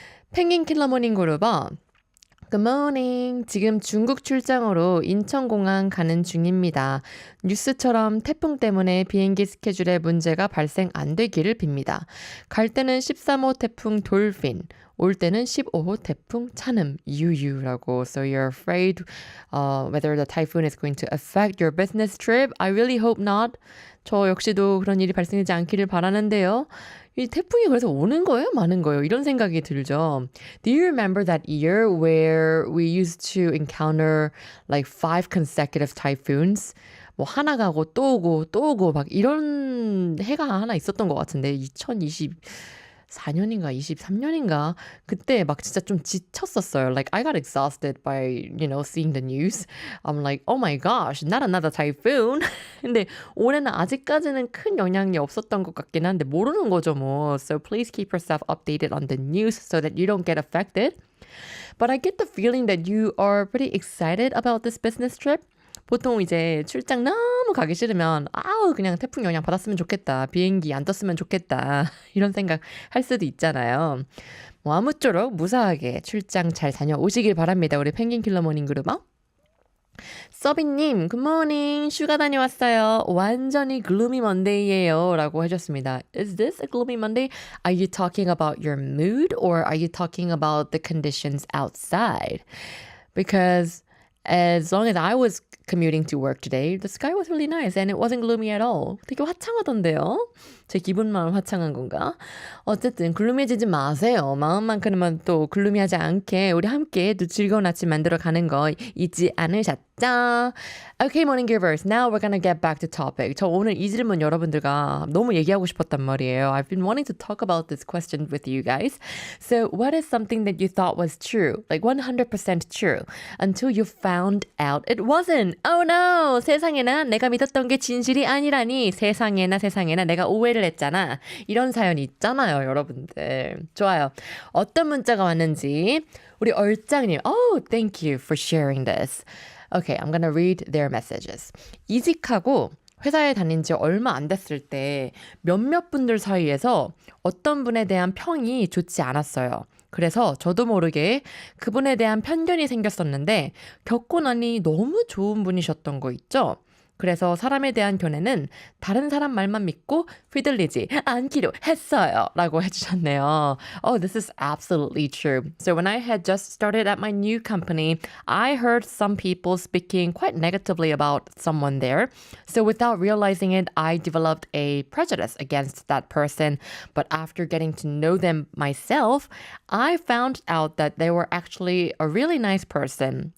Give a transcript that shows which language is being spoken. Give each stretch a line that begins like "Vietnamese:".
Korean: 펭귄 킬러 모닝 그루버 굿모닝. 지금 중국 출장으로 인천공항 가는 중입니다. 뉴스처럼 태풍 때문에 비행기 스케줄에 문제가 발생 안 되기를 빕니다. 갈 때는 13호 태풍 돌핀, 올 때는 15호 태풍 찬음 유유라고.
English: So you're afraid whether the typhoon is going to affect your business trip? I really hope not.
Korean: 저 역시도 그런 일이 발생하지 않기를 바라는데요. 이 태풍이 그래서 오는 거예요? 마는 거예요? 이런 생각이 들죠.
English: Do you remember that year where we used to encounter like 5 consecutive typhoons?
Korean: 뭐 하나 가고 또 오고 또 오고 막 이런 해가 하나 있었던 것 같은데 2024년인가 23년인가 그때 막 진짜 좀 지쳤었어요.
English: Like I got exhausted by, seeing the news. I'm like, oh my gosh, not another typhoon.
Korean: 근데 올해는 아직까지는 큰 영향이 없었던 것 같긴 한데 모르는 거죠 뭐.
English: So please keep yourself updated on the news so that you don't get affected. But I get the feeling that you are pretty excited about this business trip.
Korean: 보통 이제 출장 너무 가기 싫으면 그냥 태풍 영향 받았으면 좋겠다. 비행기 안 떴으면 좋겠다. 이런 생각 할 수도 있잖아요. 뭐 아무쪼록 무사하게 출장 잘 다녀오시길 바랍니다. 우리 펭귄 킬러 모닝 그룹어. 서빈님, 굿모닝. 휴가 다녀왔어요. 완전히
English: gloomy monday
Korean: 예요. 라고 해줬습니다.
English: Is this a gloomy Monday? Are you talking about your mood or are you talking about the conditions outside? Because as long as I was commuting to work today, the sky was really nice and it wasn't gloomy at all.
Korean: 되게 화창하던데요? 제 기분만 화창한 건가? 어쨌든 글루미해지지 마세요. 마음만큼은 또 글루미하지 않게 우리 함께 또 즐거운 아침 만들어 가는 거 잊지 않으셨죠?
English: Okay, morning givers. Now we're gonna get back to topic.
Korean: 저 오늘 이 질문 여러분들과 너무 얘기하고 싶었단 말이에요.
English: I've been wanting to talk about this question with you guys. So what is something that you thought was true? Like 100% true. Until you found out it wasn't. Oh no!
Korean: 세상에나 내가 믿었던 게 진실이 아니라니. 세상에나 내가 오해를 했잖아. 이런 사연이 있잖아요, 여러분들. 좋아요. 어떤 문자가 왔는지 우리 얼짱님.
English: Oh, thank you for sharing this. Okay, I'm gonna read their messages.
Korean: 이직하고 회사에 다닌 지 얼마 안 됐을 때 몇몇 분들 사이에서 어떤 분에 대한 평이 좋지 않았어요. 그래서 저도 모르게 그분에 대한 편견이 생겼었는데 겪고 나니 너무 좋은 분이셨던 거 있죠? 그래서 사람에 대한 견해는 다른 사람 말만 믿고 휘둘리지 않기로 했어요. 라고 해주셨네요.
English: Oh, this is absolutely true. So when I had just started at my new company, I heard some people speaking quite negatively about someone there. So without realizing it, I developed a prejudice against that person. But after getting to know them myself, I found out that they were actually a really nice person.